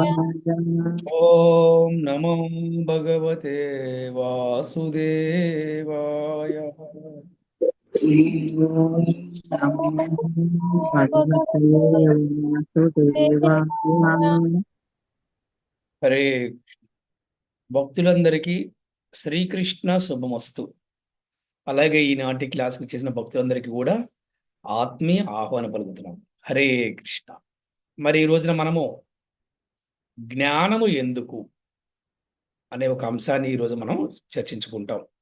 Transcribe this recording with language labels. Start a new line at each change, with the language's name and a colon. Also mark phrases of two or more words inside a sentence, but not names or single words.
Sanskrit: ओम नमो भगवते वासुदेवाय। नमो भगवते भगवते वासुदेवाय।
Telugu: హరే భక్తులందరికీ శ్రీకృష్ణ శుభమస్తు. అలాగే ఈనాటి క్లాస్కి చేసిన భక్తులందరికీ కూడా ఆత్మీయ ఆహ్వానం పలుకుతున్నాం. హరే కృష్ణ. మరి ఈ రోజున మనము జ్ఞానము ఎందుకు అనే ఒక అంశాన్ని ఈరోజు మనం చర్చించుకుంటాం.